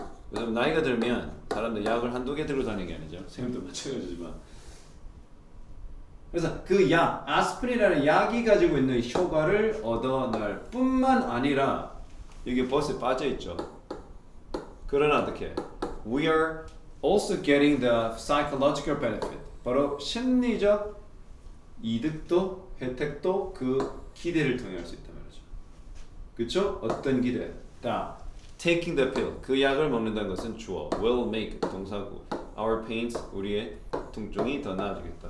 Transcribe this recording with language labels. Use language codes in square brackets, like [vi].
[ko] 왜냐면 나이가 들면 사람들 약을 한두 개 들고 다니는 게 아니죠. 선생님도 마찬가지지만. 그래서 그 약, 아스피린이라는 약이 가지고 있는 효과를 얻어낼 뿐만 아니라 여기 버스에 빠져 있죠. 그러나 어떻게? [en] We are also getting the psychological benefit. [ko] 바로 심리적 이득도 혜택도 그 기대를 통해 할 수 있단 말이죠. 그렇죠? 어떤 기대? 다 [en] taking the pill. [ko] 그 약을 먹는다는 것은 주어 [en] will make [ko] 동사고 [en] our pains [ko] 우리의 통증이 더 나아지겠다.